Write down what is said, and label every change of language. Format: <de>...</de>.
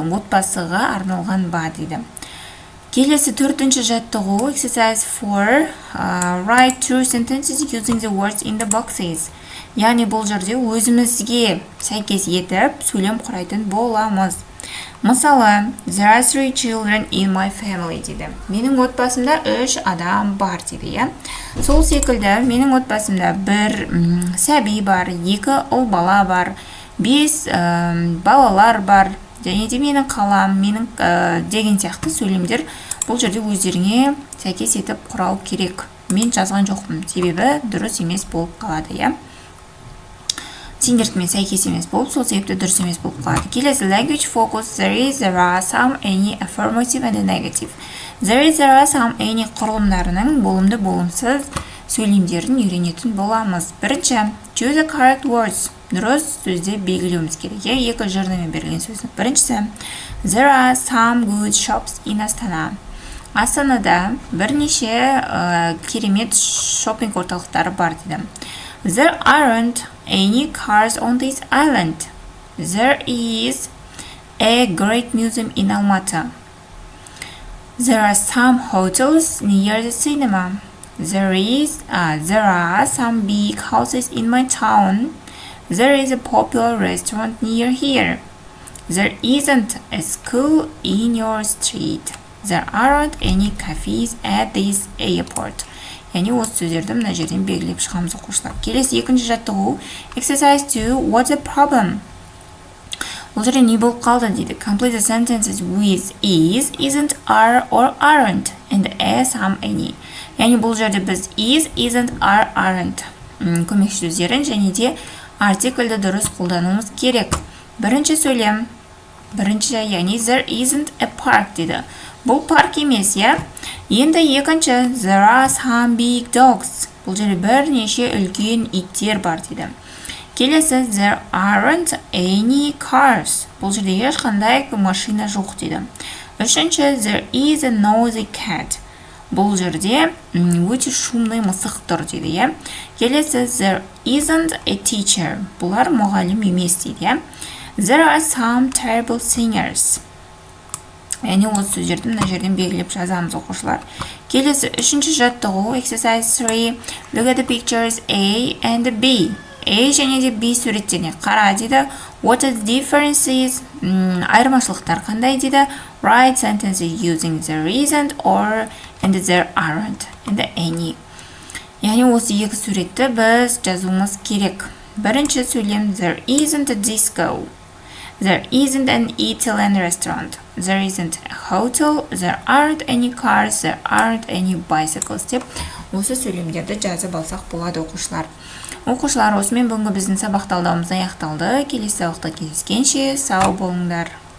<kk>Отбасыға арналған ба дейді. Келесі төртінші жаттығу</kk> <en>exercise 4 write true sentences using the words in the boxes.</en> <kk>Яғни бұл жерде өзімізге сәйкес етіп сөйлем құрайтын боламыз. Мысалы,</kk> <en>there are 3 children in my family</en> <kk>дейді. Менің отбасымда 3 адам бар дейді. Сол секілді менің отбасымда 1 сәби бар, 2 ұл бала бар, 5 балалар бар, және де менің қалам, деген сияқты сөйлемдер бұл жерде өздеріңе сәйкес етіп құрау керек. Мен жазған жоқпын, себебі дұрыс емес болып қалады. Сендердікімен сәйкес емес болып, сол себепті дұрыс емес болып қалады. Келесі</kk> <en>language focus, there are some, any, affirmative and negative. There are some, any</en> <kk>құрылымдарының болымды болымсыз сөйлемдерін үйренетін боламыз. Бірінші,</kk> <en>choose the correct words.</en> <kk>Дұрыс сөзді белгілеуіміз керек. Екі жырнымен берілген сөздің. Біріншісі,</kk> <en>there are some good shops in Астана.</en> <kk>Астанада бірнеше керемет шопинг орталықтары бар дейді.</kk> <en>There aren't any cars on this island. There is a great museum in Almaty. There are some hotels near the cinema. There are some big houses in my town. There is a popular restaurant near here. There isn't a school in your street. There aren't any cafes at this airport.</en> <kk>Яғни осы сөздерді мына жерден белгілеп шығамыз оқушылар. Келесі екінші жаттығу</kk> <en>exercise 2 what's the problem?</en> <kk>Бұл жерде не болып қалды дейді.</kk> <en>Complete the sentences with is, isn't, are or aren't and a, some, any.</en> <kk>Яғни бұл жерде біз is, isn't, are, aren't көмекші сөздерін және де артиклді дұрыс қолдануымыз керек. Бірінші сөйлем, яғни</kk> <en>there isn't a park</en> <kk>дейді. Бұл парк емес, Енді екінші</kk> <en>there are some big dogs.</en> <kk>Бұл жерде бірнеше үлкен иттер бар дейді. Келесі</kk> <en>there aren't any cars.</en> <kk>Бұл жерде ешқандай машина жоқ дейді. Үшінші</kk> <en>there is a noisy cat.</en> <kk>Бұл жерде өте</kk> <ru>шумный</ru> <kk>мысық тұр дейді. Келесі</kk> <en>there isn't a teacher.</en> <kk>Бұлар мұғалім емес дейді.</kk> <en>There are some terrible singers.</en> <kk>Яғни осы сөздерді мына жерден белгілеп жазамыз оқушылар. Келесі үшінші жаттығу</kk> <en>exercise 3 look at the pictures A and B.</en> <kk>A және де B суреттеріне қара дейді.</kk> <en>What is differences?</en> <kk>Айырмашылықтар қандай дейді.</kk> <en>Write sentences using there isn't or and there aren't and any.</en> <kk>Яғни осы екі суретті біз жазуымыз керек. Бірінші сөйлем</kk> <en>there isn't a disco. There isn't an Italian restaurant. There isn't a hotel. There aren't any cars. There aren't any bicycles.</en> <kk>Деп осы сөйлемдерді жазып алсақ болады оқушылар. Оқушылар, осымен бүгінгі біздің сабақ талдауымыз аяқталды. Келесі сабақта кездескенше сау болыңдар.</kk>